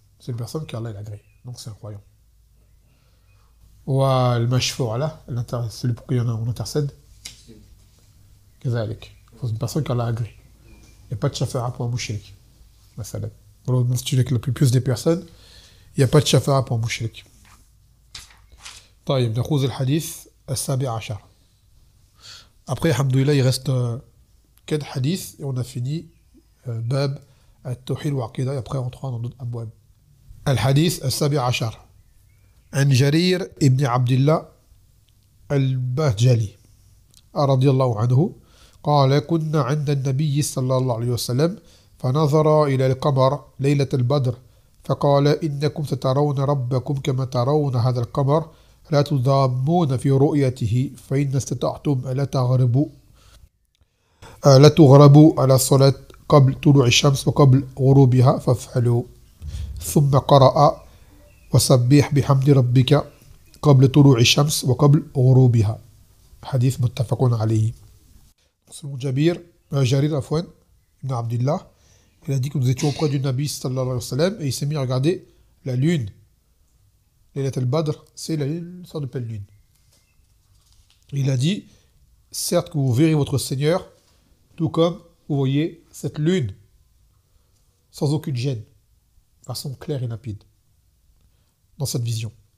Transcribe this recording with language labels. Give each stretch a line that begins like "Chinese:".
French: C'est une personne qui Allah il agrée. Donc c'est un croyant.
Arabic: والمشفوع له,
French: celui pour qui on intercède.
Arabic: كذلك.
French: C'est une personne qui Allah agrée. Il n'y a pas de shafa'a pour un mushrik.
Arabic: مثلا.
French: Pour l'institut avec le plus des personnes, il n'y a pas de shafa'a pour un mushrik.
Arabic: طيب, نأخذ الحديث السابع عشر.
French: Après, alhamdoulilah, il reste 4 hadiths et on a fini bab
Arabic: التوحيد والعقيدة
French: et après on rentre dans d'autres abwab.
Arabic: الحديث السابع عشر عن جرير ابن عبد الله البهجلي رضي الله عنه قال كنا عند النبي صلى الله عليه وسلم فنظر إلى القمر ليلة البدر فقال إنكم سترون ربكم كما ترون هذا القمر لا تضامون في رؤيته فإن استطعتم لا تغربوا على الصلاة قبل طلوع الشمس وقبل غروبها فافعلوا ثم قرأ وسبح بحمد ربك قبل طلوع الشمس وقبل غروبها. حديث متفق عليه.
French: Selon Jarir Afwan ibn Abdullah, il a dit que nous étions auprès du Nabi sallallahu alayhi wa sallam et il s'est mis à regarder la lune. Laylat al-Badr, c'est la lune, une sorte de pleine lune. Il a dit, certes que vous verrez votre Seigneur, tout comme vous voyez cette lune, sans aucune gêne, de façon claire et limpide, dans cette vision.